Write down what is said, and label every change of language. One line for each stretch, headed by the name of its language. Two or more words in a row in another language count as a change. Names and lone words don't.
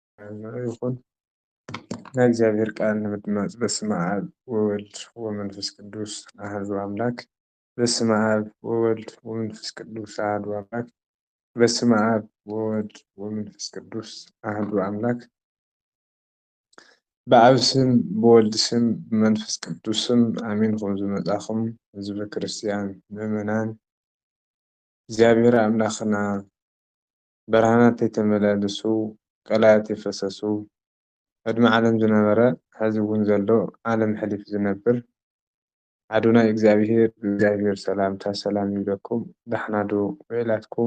Tigrinya: ይኹን ናይ እግዚአብሔር ቃል ንምድማጽ
Geez: በስመ አብ ወወልድ ወመንፈስ ቅዱስ አሐዱ አምላክ። በስመ አብ ወወልድ ወመንፈስ ቅዱስ አሐዱ አምላክ። በስመ አብ ወወልድ ወመንፈስ ቅዱስ አሐዱ አምላክ።
Amharic: በአብ ስም በወልድ ስም በመንፈስ ቅዱስ ስም አሜን።
Tigrinya: ኹም ዝመጻኹም ህዝበ ክርስቲያን ምእመናን እግዚአብሔር አምላኽና ብርሃናት
Amharic: የተመላለሱ ቀላያት የፈሰሱ
Tigrinya: ቅድሚ ዓለም ዝነበረ ሕዚ እውን ዘሎ ዓለም ሕሊፍ ዝነብር አዶናይ እግዚአብሔር ሰላምታ ሰላም ይብለኩም። ደሕና ዶ ውዒላትኩም?